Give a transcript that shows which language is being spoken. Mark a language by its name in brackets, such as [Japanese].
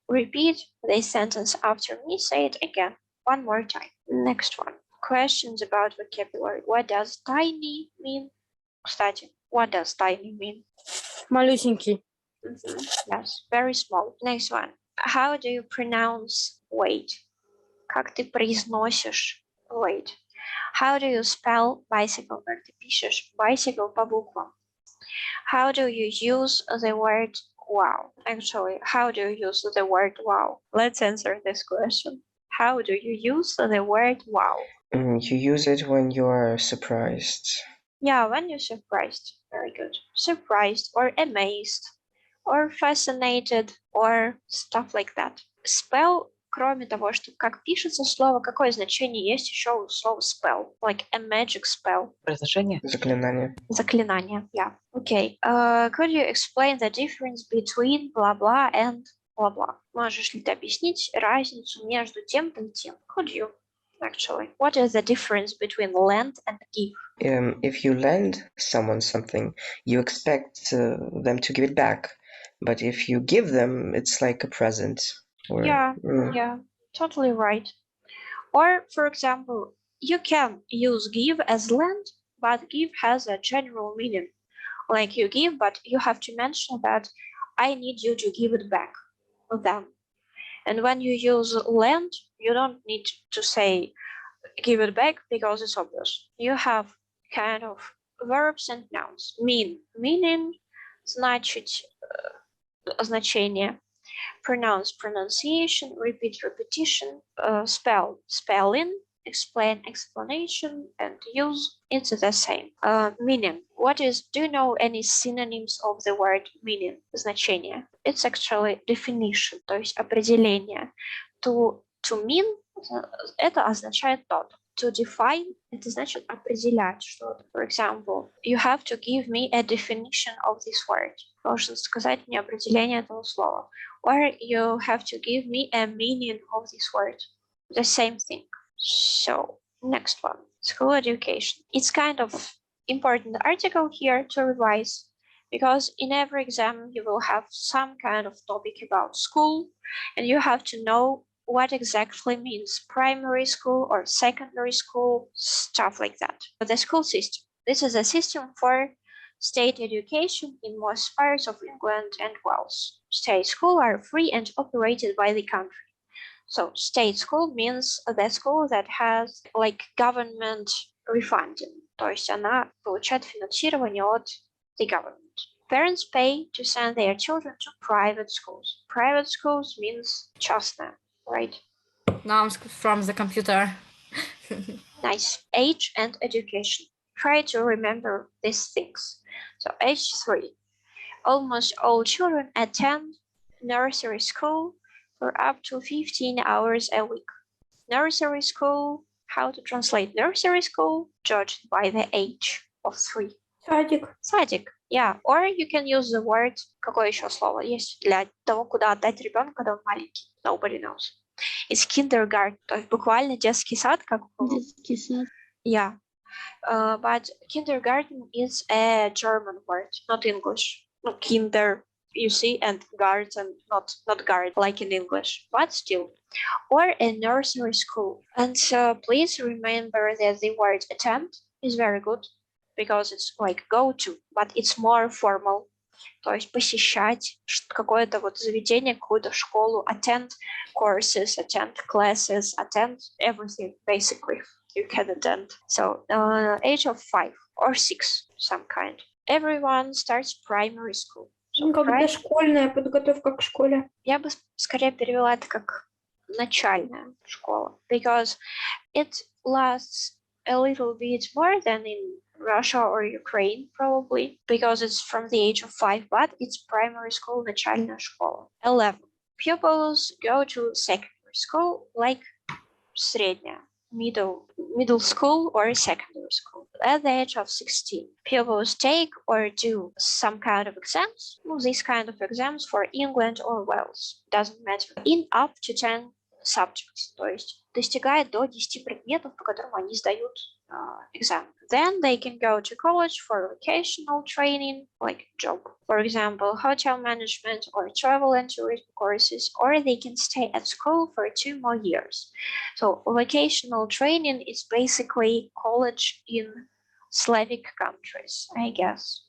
[English] Repeat this sentence after me. Say it again. One more time. Next one. Questions about vocabulary. What does tiny mean? [Russian] Кстати, [English] what does tiny mean? [Russian] Малюсенький. [English] Yes, very small. Next one. How do you pronounce weight? [Russian] Как ты произносишь weight? [English] How do you spell bicycle? [Russian] Как ты пишешь bicycle по буквам? [English] How do you use the word wow? Actually, how do you use the word wow? Let's answer this question. How do you use the word wow? You use it when you are surprised. Yeah, when you're surprised. Very good. Surprised or amazed or fascinated or stuff like that. [Russian] Spell, кроме того, что как пишется слово, какое значение есть еще у слова spell, [English] like a magic spell. [Russian] Произношение. Заклинание. Заклинание, [English] yeah. Okay. Could you explain the difference between blah blah and blah blah? [Russian] Можешь ли ты объяснить разницу между тем-то и тем? [English] Could you? Actually, what is the difference between lend and give? If you lend someone something, you expect them to give it back. But if you give them, it's like a present. Or, Yeah, totally right. Or, for example, you can use give as lend, but give has a general meaning. Like you give, but you have to mention that I need you to give it back to them. And when you use lend, you don't need to say give it back because it's obvious. You have kind of verbs and nouns. [Russian] Meaning, значить, значение. [English] Pronounce, pronunciation. Repeat, repetition. Spell, spelling. Explain, explanation. And use, it's the same. Meaning. Do you know any synonyms of the word meaning? [Russian] Значение. [English] It's actually definition, [Russian] то есть определение. [English] To mean [Russian] это означает тот. [English] To define [Russian] это значит определять что-то. [English] For example, you have to give me a definition of this word. [Russian] Должен сказать мне определение этого слова. [English] Or you have to give me a meaning of this word. The same thing. So, next one. School education. It's kind of important article here to revise because in every exam you will have some kind of topic about school and you have to know what exactly means primary school or secondary school, stuff like that. The school system. This is a system for state education in most parts of England and Wales. State schools are free and operated by the country. So state school means the school that has like government refunding. [Russian] То есть она получает финансирование от [English] the government. Parents pay to send their children to private schools. Private schools means [Russian] частная, [English] right? Now I'm from the computer. Nice. Age and education. Try to remember these things. So age 3. Almost all children attend nursery school for up to 15 hours a week. Nursery school, how to translate nursery school? Judged by the age of 3. [Russian] Садик. Садик, [English] yeah. Or you can use the word, [Russian] какое еще слово есть для того, куда отдать ребенка, когда он маленький? [English] Nobody knows. It's kindergarten, [Russian] то есть буквально детский сад, как Детский сад. [English] Yeah. But kindergarten is a German word, not English. No, kinder, you see, and garden, not garden, like in English, but still. Or a nursery school. And please remember that the word attend is very good because it's like go to, but it's more formal. [Russian] То есть посещать какое-то вот заведение, какую-то школу, [English] attend courses, attend classes, attend everything basically you can attend. So age of 5 or 6, some kind. Everyone starts primary school. So [Russian] Как дошкольная подготовка к школе. Я бы скорее перевела это как начальная школа, [English] because it lasts a little bit more than in Russia or Ukraine, probably, because it's from the age of 5, but it's primary school, [Russian] начальная школа. [English] 11. Pupils go to secondary school, like [Russian] средняя, [English] middle school or secondary school. At the age of 16, pupils take or do some kind of exams, these kind of exams for England or Wales, doesn't matter, in up to 10 [Russian] subjects, то есть достигает до 10 предметов, по которым они сдают exam. [English] Then they can go to college for vocational training, like job, for example, hotel management or travel and tourism courses, or they can stay at school for 2 more years. So vocational training is basically college in Slavic countries, I guess.